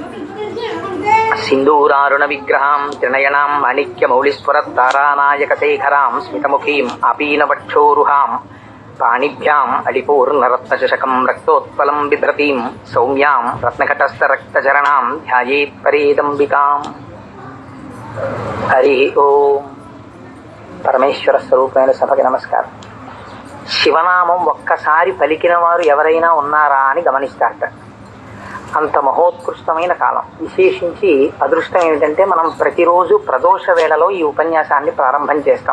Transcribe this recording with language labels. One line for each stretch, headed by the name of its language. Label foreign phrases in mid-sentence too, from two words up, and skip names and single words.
Sanskrit: सिन्दूरारुणविग्रहां त्रिनयनां माणिक्यमौलिस्फुरत्तारानायकशेखरां स्मितमुखीं आपीनवक्षोरुहां पाणिभ्याम् अलिपूर्णरत्नचषकं रक्तोत्पलं बिभ्रतीं सौम्यां रत्नकटस्थरक्तचरणां ध्यायेत् परेदम्बिकाम्। हरि ओम।
Telugu: పరమేశ్వర స్వరూపమైన సభకి నమస్కారం. శివనామం ఒక్కసారి పలికిన వారు ఎవరైనా ఉన్నారా అని గమనిస్తారట. అంత మహోత్కృష్టమైన కాలం. విశేషించి అదృష్టం ఏమిటంటే మనం ప్రతిరోజు ప్రదోష వేళలో ఈ ఉపన్యాసాన్ని ప్రారంభం చేస్తాం.